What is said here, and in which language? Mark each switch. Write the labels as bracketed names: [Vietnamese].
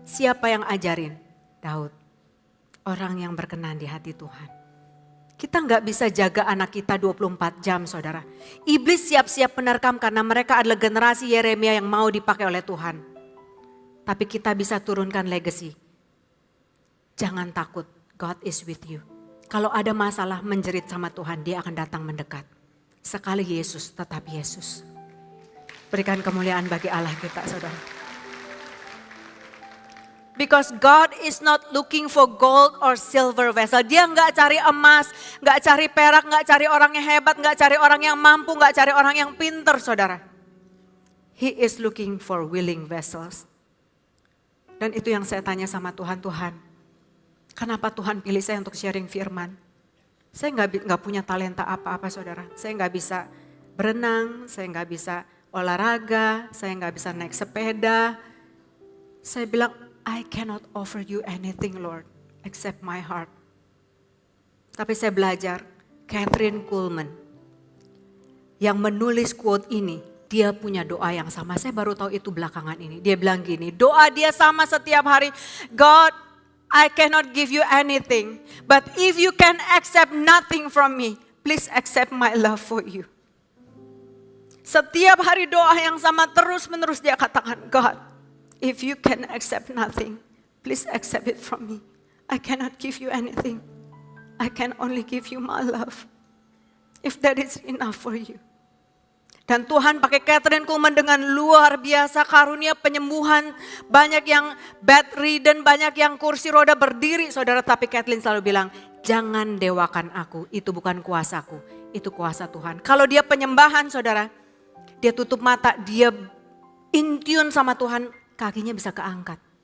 [Indonesian] Siapa yang ajarin? Daud. Orang yang berkenan di hati Tuhan. Kita gak bisa jaga anak kita 24 jam saudara. Iblis siap-siap menerkam karena mereka adalah generasi Yeremia yang mau dipakai oleh Tuhan. Tapi kita bisa turunkan legacy. Jangan takut, [English] God is with you. [Indonesian] Kalau ada masalah menjerit sama Tuhan, dia akan datang mendekat. Sekali Yesus, tetap Yesus. Berikan kemuliaan bagi Allah kita saudara. [English] Because God is not looking for gold or silver vessel. [Indonesian] Dia gak cari emas, gak cari perak, gak cari orang yang hebat, gak cari orang yang mampu, gak cari orang yang pinter saudara. [English] He is looking for willing vessels. [Indonesian] Dan itu yang saya tanya sama Tuhan, Tuhan, kenapa Tuhan pilih saya untuk sharing firman? Saya nggak punya talenta apa-apa saudara. Saya nggak bisa berenang, saya nggak bisa olahraga, saya nggak bisa naik sepeda. Saya bilang, [English] I cannot offer you anything Lord, except my heart. [Indonesian] Tapi saya belajar, Kathryn Kuhlman yang menulis quote ini, dia punya doa yang sama. Saya baru tahu itu belakangan ini. Dia bilang gini, doa dia sama setiap hari. [English] God, I cannot give you anything. But if you can accept nothing from me, please accept my love for you. [Indonesian] Setiap hari doa yang sama terus menerus dia katakan, [English] God, if you can accept nothing, please accept it from me. I cannot give you anything. I can only give you my love. If that is enough for you. [Indonesian] Dan Tuhan pakai Kathryn Kuhlman dengan luar biasa karunia penyembuhan. Banyak yang bedridden, banyak yang kursi roda berdiri. Saudara, tapi Kathryn selalu bilang, jangan dewakan aku, itu bukan kuasaku, itu kuasa Tuhan. Kalau dia penyembahan saudara, dia tutup mata, dia in tune sama Tuhan, kakinya bisa keangkat.